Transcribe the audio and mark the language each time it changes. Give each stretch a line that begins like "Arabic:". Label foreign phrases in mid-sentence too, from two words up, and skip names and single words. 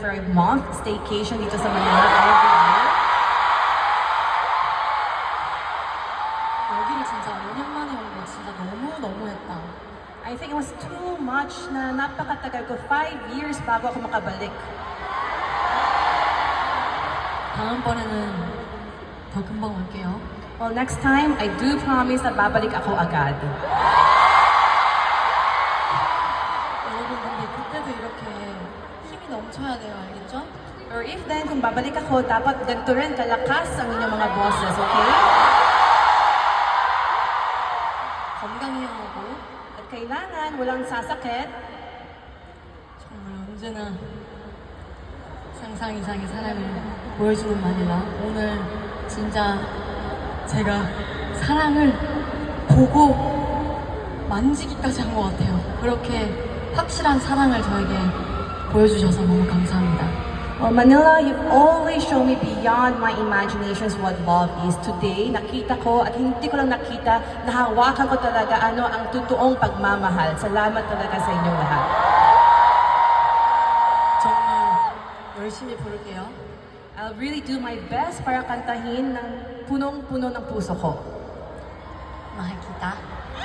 English: for a month staycation
Filipino: dito sa
English: Manila every year.
Korean: 여기를 진짜 5년 만에 온 거 진짜 너무했다.
English: I think it was too much
Filipino: na napakatagal ko. 5 years bago ako makabalik.
Korean: 다음번에는 더 금방 올게요.
English: Well, next time, I do promise
Filipino: na babalik ako agad.
Korean: 여러분 근데 그때도 이렇게 힘이 넘쳐야 돼요, 알겠죠?
English: Or if then,
Filipino: kung babalik ako, dapat ganito rin kalakas ang inyong mga bosses, okay?
Korean: 건강해야 하고
Filipino: At kailangan walang sasakit.
Korean: 정말 언제나 상상 이상의 사랑을 보여주는 마닐라. 오늘 진짜 제가 사랑을 보고 만지기까지 한 것 같아요. 그렇게 확실한 사랑을 저에게 보여주셔서 너무 감사합니다.
English: Well, Manila, you've always shown me beyond my imaginations what love is. Today,
Filipino: nakita ko at hindi ko lang nakita, nahawakan ko talaga ano ang totoong pagmamahal. Salamat talaga sa inyong lahat.
Korean: 정말 열심히 부를게요.
English: I'll really do my best
Filipino: para kantahin ng punong-puno ng puso ko. mahal kita.